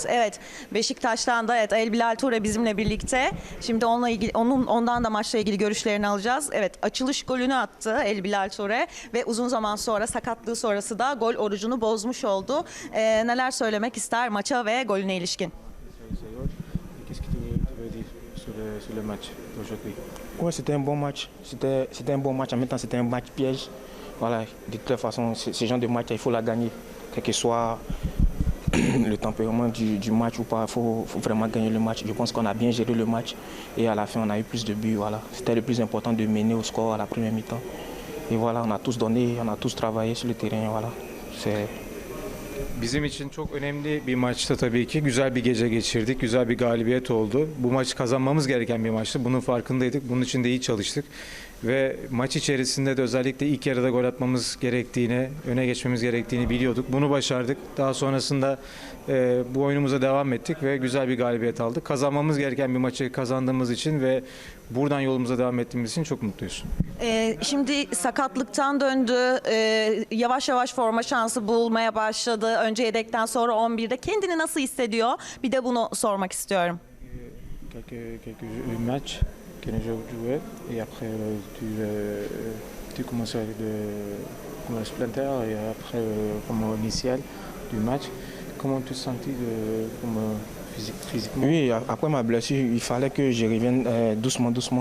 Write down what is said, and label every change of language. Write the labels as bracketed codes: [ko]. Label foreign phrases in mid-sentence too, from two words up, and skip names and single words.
[tr] Evet, Beşiktaş'tan da El Bilal Toure bizimle birlikte. Şimdi ondan da maçla ilgili görüşlerini alacağız. Evet, açılış golünü attı El Bilal Toure ve uzun zaman sonra sakatlığı sonrası da gol orucunu bozmuş oldu. Neler söylemek ister maça ve golüne ilişkin? [fr] Qu'est-ce que tu veux dire sur le match d'aujourd'hui? Ouais, c'était un bon match. C'était un bon match. En même temps, c'était un match piège. Voilà, de toute façon, ce genre de match, il faut la gagner. Quel que soit le tempérament du match ou pas, il faut vraiment gagner le match. Je pense qu'on a bien géré le match et à la fin, on a eu plus de buts. Voilà. C'était le plus important de mener au score à la première mi-temps. Et voilà, on a tous donné, on a tous travaillé sur le terrain. Voilà. [tr] Bizim için çok önemli bir maçtı tabii ki. Güzel bir gece geçirdik. Güzel bir galibiyet oldu. Bu maçı kazanmamız gereken bir maçtı. Bunun farkındaydık. Bunun için de iyi çalıştık. Ve maç içerisinde de özellikle ilk yarıda gol atmamız gerektiğini, öne geçmemiz gerektiğini biliyorduk. Bunu başardık. Daha sonrasında bu oyunumuza devam ettik ve güzel bir galibiyet aldık. Kazanmamız gereken bir maçı kazandığımız için ve buradan yolumuza devam ettiğimiz için çok mutluyuz. Şimdi sakatlıktan döndü. Yavaş yavaş forma şansı bulmaya başladı. Önce yedekten sonra 11'de. Kendini nasıl hissediyor? Bir de bunu sormak istiyorum. [fr] Quelques matchs que nous joué et après tu commençais comme splinter et après comme initial du match. Comment tu te sentis physiquement? Oui, après ma blessure, il fallait que je revienne doucement, doucement.